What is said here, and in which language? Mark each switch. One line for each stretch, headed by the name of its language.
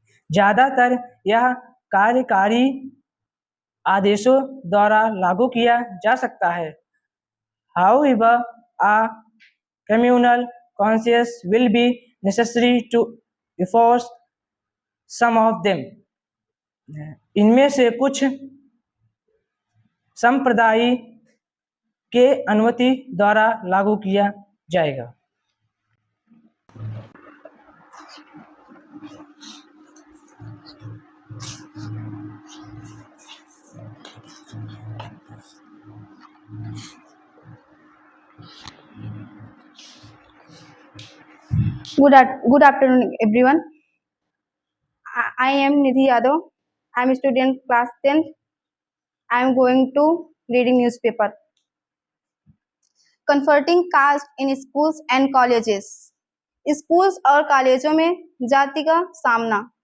Hindi: ज़्यादातर यह कार्यकारी आदेशों द्वारा लागू किया जा सकता है.
English: However, a communal conscience will be necessary to enforce some of them.
Hindi: इनमें से कुछ संप्रदाय के अनुमति द्वारा लागू किया जाएगा.
English: Good afternoon, everyone. I I am Nidhi Yadav. I am a student class 10th. I am going to reading newspaper. Confronting caste in schools and colleges.
Hindi: Schools और कॉलेजों में जाति का सामना.